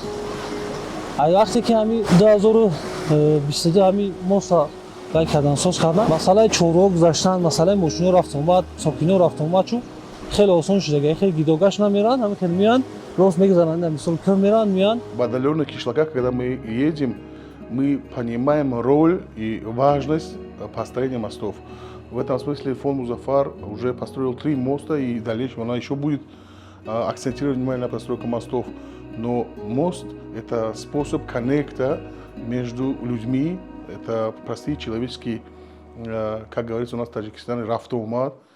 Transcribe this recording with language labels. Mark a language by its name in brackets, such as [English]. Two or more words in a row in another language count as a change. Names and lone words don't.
[Tajik] вақте ки ҳамин 2022 ҳамин моста гай кардан соз кардан, масъалаи чорвоҳо гузаштан, масъалаи мошино рафтуомад, сокинон рафтуомад шуд хеле осон шуда. Хеле гидогаш намеран, ҳамин хел меянд, рост мегзананд, мисол кӯ меран меянд. [Russian] В отдаленных кишлаках, когда мы едем, мы понимаем роль и важность построения мостов. В этом смысле фонд Музаффар уже построил 3 моста, и в дальнейшем она еще будет акцентировать внимание на постройку мостов. Но мост – это способ коннекта между людьми, это простые человеческие, как говорится у нас в Таджикистане, рафтомат.